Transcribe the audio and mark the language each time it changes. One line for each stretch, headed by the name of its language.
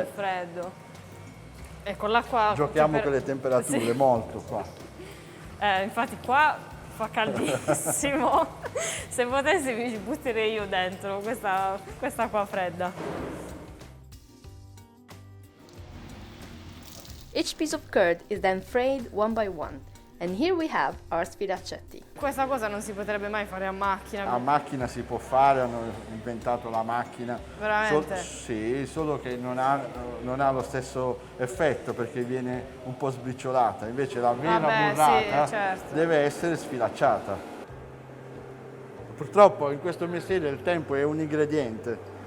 Italian: e freddo. E con l'acqua... Giochiamo cioè con le temperature, Sì. molto qua. Infatti qua fa caldissimo. Se potessi mi ci butterei io dentro questa acqua fredda.
English: Each piece of curd is then frayed one by one, and here we have our sfilaccetti.
Italian: Questa cosa non si potrebbe mai fare a macchina. A macchina si può fare, hanno inventato la macchina. Veramente? Sì, solo che non ha lo stesso effetto perché viene un po' sbriciolata. Invece la vera Vabbè, burrata sì, certo. deve essere sfilacciata. Purtroppo in questo mestiere il tempo è un ingrediente.